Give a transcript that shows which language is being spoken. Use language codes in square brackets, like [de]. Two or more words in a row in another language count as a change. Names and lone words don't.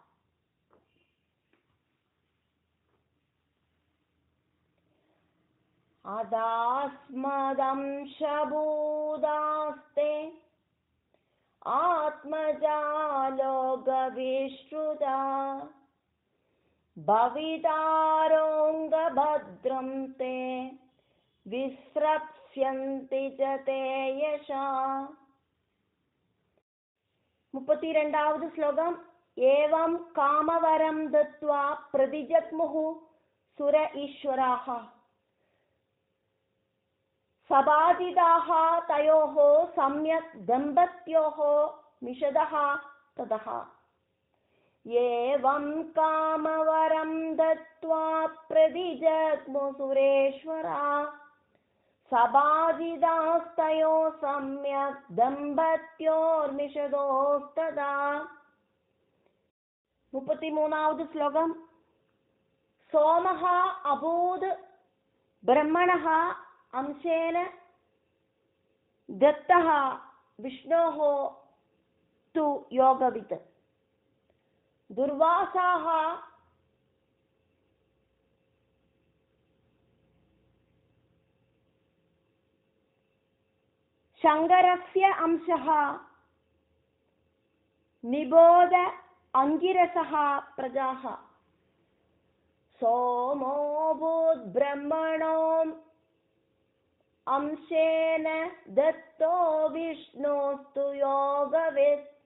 [sa] അദാസ്മദംശഭൂതാസ്തേ ആത്മജാ ലോകവിശ്രുതാ ഭവിതാരോംഗഭദ്രം തേ വിസ്രപ്സ്യന്തി ച തേ യശഃ. [ml] 32ാമത് ശ്ലോകം. [sa] एवं कामवरं दत्त्वा प्रतिजग्मुः सुर ईश्वराः सबाधिताः तयोः सम्यक् दम्पत्योः मिषदः ततः एवं कामवरं दत्त्वा प्रतिजग्मुः सुरेश्वरा सबाधितास्तयो सम्यक् दम्पत्योर्मिषदोस्तदा [ml] 33ാவது ശ്ലോകം [sa] सोमः अभूत् ब्रह्मणः अंशेन दत्तः विष्णोः तु योगवित् दुर्वासाः शङ्करस्य अंशः निबोध अंगिरसः प्रजाः सोमोऽभूत् ब्रह्मणो अंशेन दत्तो विष्णोस्तु योगवित्